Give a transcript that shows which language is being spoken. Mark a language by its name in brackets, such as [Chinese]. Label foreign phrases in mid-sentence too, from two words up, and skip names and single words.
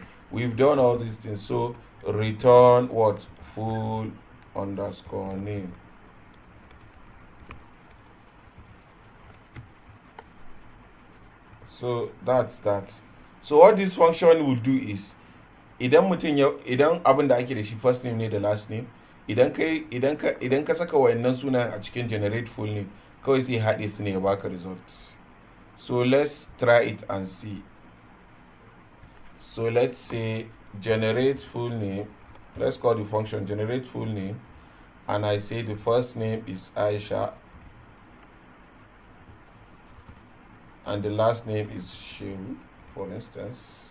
[English] We've done all these things. So return what? Full underscore name. So that's that. So what this function will do is, [Hausa] idan abin da ake da shi [English] first name [Hausa] ne da [English] last name, [Hausa] idan ka saka wayannan sunayen a cikin [English] generate full name, [Hausa] kawai sai haɗe su ne ya baka results. [English] So let's try it and see. So let's say generate full name. Let's call the function generate full name, and I say the first name is Aisha and the last name is Shehu, for instance.